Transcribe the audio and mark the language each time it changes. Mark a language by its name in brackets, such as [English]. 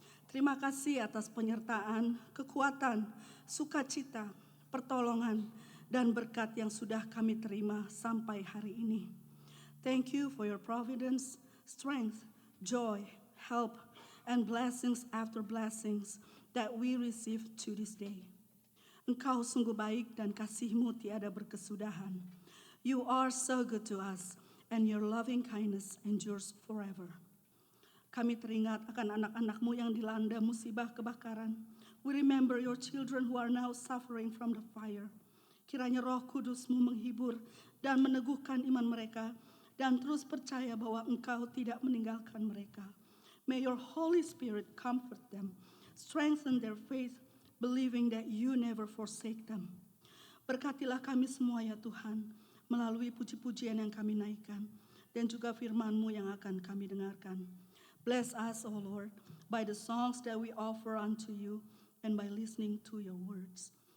[Indonesian] Terima kasih atas penyertaan, kekuatan, sukacita, pertolongan, dan berkat yang sudah kami terima sampai hari ini. [English] Thank you for your providence, strength, joy, help, and blessings after blessings that we receive to this day. [Indonesian] Engkau sungguh baik dan kasih-Mu tiada berkesudahan. [English] You are so good to us, and your loving kindness endures forever. [Indonesian] Kami teringat akan anak-anak-Mu yang dilanda musibah kebakaran. [English] We remember your children who are now suffering from the fire. [Indonesian] Kiranya Roh Kudus-Mu menghibur dan meneguhkan iman mereka, dan terus percaya bahwa Engkau tidak meninggalkan mereka. [English] May your Holy Spirit comfort them, strengthen their faith, believing that you never forsake them. [Indonesian] Berkatilah kami semua ya Tuhan, melalui puji-pujian yang kami naikkan, dan juga firman-Mu yang akan kami dengarkan. [English] Bless us, O Lord, by the songs that we offer unto you, and by listening to your words.